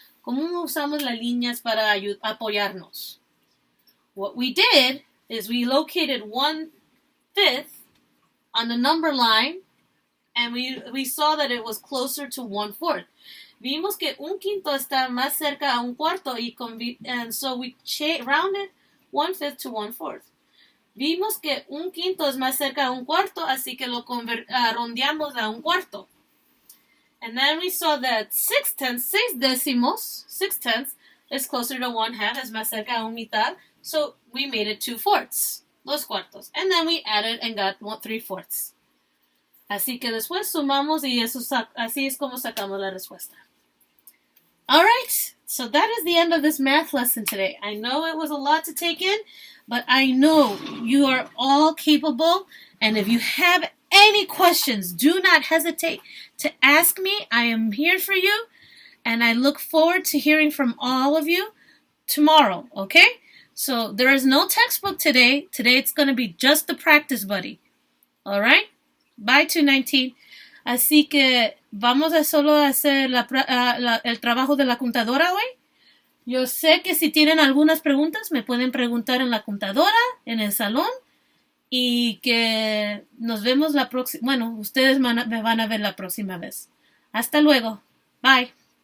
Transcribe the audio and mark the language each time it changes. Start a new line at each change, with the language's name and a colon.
Spanish: ¿Cómo usamos las líneas para apoyarnos?
English: What we did is we located 1/5 on the number line, and we saw that it was closer to 1/4.
Spanish: Vimos que un quinto está más cerca a un cuarto,
English: and so we rounded 1/5 to 1/4.
Spanish: Vimos que un quinto es más cerca a un cuarto, así que lo rondeamos a un cuarto.
English: And then we saw that 6/10,
Spanish: 6 décimos,
English: 6/10 is closer to 1/2,
Spanish: es más cerca a un mitad,
English: so we made it 2/4,
Spanish: dos cuartos.
English: And then we added and got 3/4.
Spanish: Así que después sumamos y así es como sacamos la respuesta.
English: All right, so that is the end of this math lesson today. I know it was a lot to take in, but I know you are all capable, and if you have any questions, do not hesitate to ask me. I am here for you, and I look forward to hearing from all of you tomorrow, okay? So there is no textbook today. Today it's going to be just the practice buddy. All right? Bye, 219.
Spanish: Así que vamos a solo hacer el trabajo de la computadora hoy. Yo sé que si tienen algunas preguntas, me pueden preguntar en la computadora, en el salón, y que nos vemos la próxima. Bueno, ustedes me van a ver la próxima vez. Hasta luego. Bye.